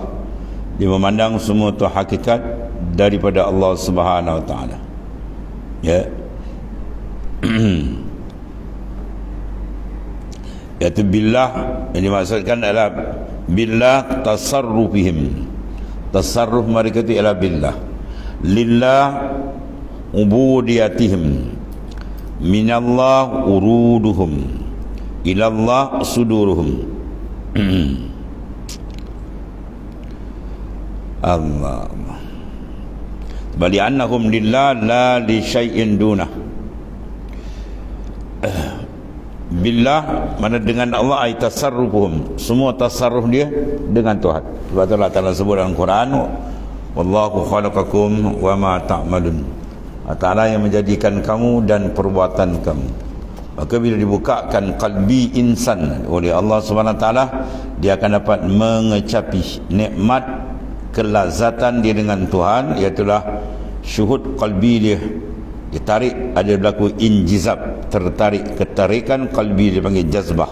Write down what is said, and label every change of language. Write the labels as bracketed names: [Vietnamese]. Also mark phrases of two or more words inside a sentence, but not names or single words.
[Malay] Dia memandang semua itu hakikat daripada Allah Subhanahu Wa Taala. Ya. Iaitu billah yang dimaksudkan adalah [Arabic] بالله تصرفهم. [Malay] Tasarruf mereka itu ialah billah. [Arabic] لله عبوديتهم. من الله ورودهم. إلى الله صدورهم الله. بل أنهم لله لا لشيء دونه. [Malay] Billah mana dengan Allah [Arabic] أي تصرفهم, [Malay] semua tasarruf dia dengan Tuhan. Sebab tu Allah Ta'ala sebut dalam Quran, [Arabic] والله خلقكم وما تعملون. [Malay] Allah Ta'ala yang menjadikan kamu dan perbuatan kamu. Maka bila dibukakan qalbi insan oleh Allah Subhanahu Wa Taala, dia akan dapat mengecapi nikmat kelazatan dia dengan Tuhan, iaitulah syuhud qalbi dia. Ditarik, ada berlaku injizab, tertarik, ketarikan qalbi dia panggil jazbah.